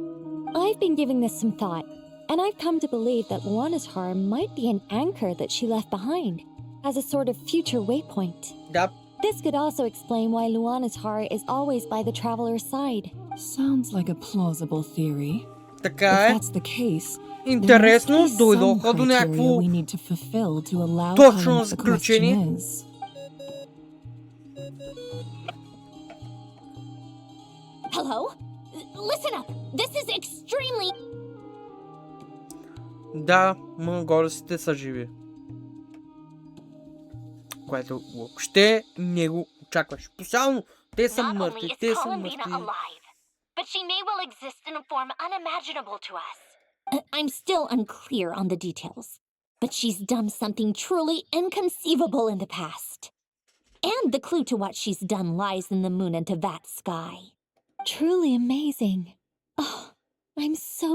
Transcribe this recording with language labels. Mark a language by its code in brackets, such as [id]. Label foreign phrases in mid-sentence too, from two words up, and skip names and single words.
[en] I've been giving this some thought, and I've come to believe that Luanatar might be an anchor that she left behind, as a sort of future waypoint. Yep. This could also explain why Luanatar is always by the traveler's side. Sounds like a plausible theory. [bg] Така [en] If [bg] е. [en] that's the case, [bg] Интересно, дойдоха до някакво [en] we need to fulfill to allow [bg] точно [en] time to [bg] заключение. [en] question is. Hello? Listen up. This is extremely... [bg] Да, монголците са живи. Което въобще не го очакваш. Специално, те са мъртви, те са мъртви. [en] But she may well exist in a form unimaginable to us. I'm still unclear on the details, but she's done something truly inconceivable in the past. And the clue to what she's done lies in the moon and Teyvat sky. Truly amazing. Oh, I'm so...